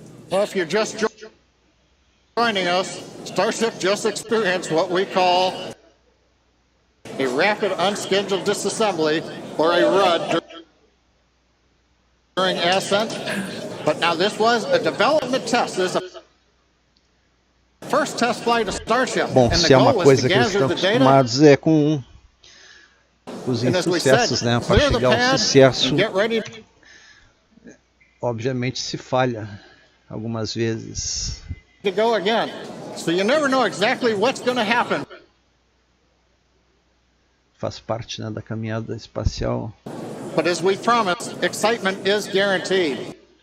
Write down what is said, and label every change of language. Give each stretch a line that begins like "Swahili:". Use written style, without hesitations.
English: Well, if you're just joining us, Starship just experienced what we call a rapid unscheduled disassembly, or a RUD, during ascent. But now this was a development test. This is a first test flight of Starship.
Portuguese: Bom, se é uma coisa que eles estão acostumados é com os insucessos, né? Para chegar ao sucesso, obviamente se falha algumas vezes.
English: To go again, so you never know exactly what's going to happen.
Portuguese: Faz parte, né, da caminhada espacial.
English: But as we promised, excitement is guaranteed.